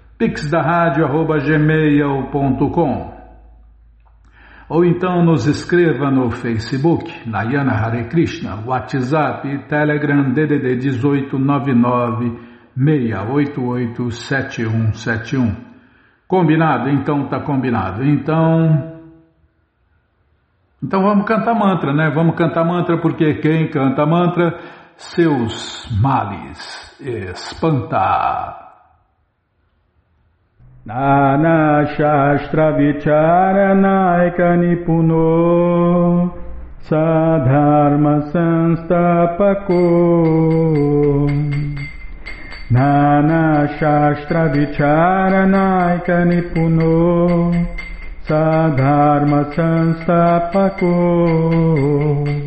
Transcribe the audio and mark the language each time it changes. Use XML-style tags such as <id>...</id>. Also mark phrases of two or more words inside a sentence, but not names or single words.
<pt>pixdaradio@gmail.com ou então nos escreva no Facebook, Nayana Hare Krishna, WhatsApp, Telegram, DDD 1899 688 7171. Combinado? Então tá combinado. Então vamos cantar mantra, né? Vamos cantar mantra porque quem canta mantra, seus males espanta.</pt> <sa>Nana Shastra Vicharanaika Nipuno Sadharma Sanstapako Nana Shastra Vicharanaika Nipuno Sadharma Sanstapako</sa>